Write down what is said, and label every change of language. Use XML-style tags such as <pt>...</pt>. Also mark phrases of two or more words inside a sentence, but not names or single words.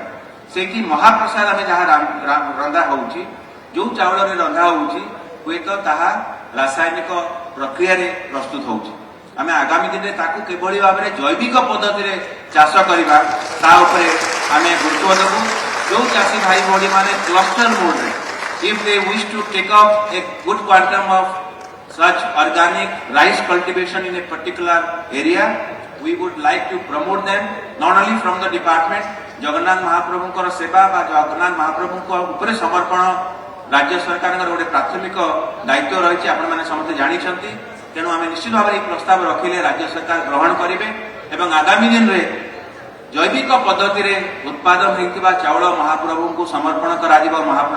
<or>ସେଇଠି ମହାପ୍ରସାଦ ଆମେ ଯାହା ରନ୍ଧା ହଉଛି, ଯୋଉ ଚାଉଳରେ ରନ୍ଧା ହଉଛି, ହୁଏତ ତାହା ରାସାୟନିକ ପ୍ରକ୍ରିୟାରେ ପ୍ରସ୍ତୁତ ହଉଛି। ଆମେ ଆଗାମୀ ଦିନରେ ତାକୁ କିଭଳି ଭାବରେ ଜୈବିକ ପଦ୍ଧତିରେ ଚାଷ କରିବା ତା ଉପରେ ଆମେ ଗୁରୁତ୍ୱ ଦେବୁ। ଯୋଉ ଚାଷୀ ଭାଇ ଭଉଣୀ ମାନେ କ୍ଲଷ୍ଟର ମୋଡରେ</or> <en>if they wish to take up a good quantum of such organic rice cultivation in a particular area, we would like to promote them not only from the department</en> <or>ଜଗନ୍ନାଥ ମହାପ୍ରଭୁଙ୍କର ସେବା ବା ଜଗନ୍ନାଥ ମହାପ୍ରଭୁଙ୍କ ଉପରେ ସମର୍ପଣ राज्य सरकारଙ୍କର ଗୋଟେ ପ୍ରାଥମିକ ଦାୟିତ୍ୱ ରହିଛି। ଆପଣ ମାନେ ସମସ୍ତେ ଜାଣିଛନ୍ତି, ତେଣୁ ଆମେ ନିଶ୍ଚିତ ଭାବରେ ଏହି ପ୍ରସ୍ତାବ ରଖିଲେ ରାଜ୍ୟ ସରକାର ଗ୍ରହଣ କରିବେ ଏବଂ ଆଗାମୀ ଦିନରେ ଜୈବିକ ପଦ୍ଧତିରେ ଉତ୍ପାଦନ ହୋଇଥିବା ଚାଉଳ ମହାପ୍ରଭୁଙ୍କୁ ସମର୍ପଣ କରାଯିବ ମହାପ୍ରସାଦରେ।</or>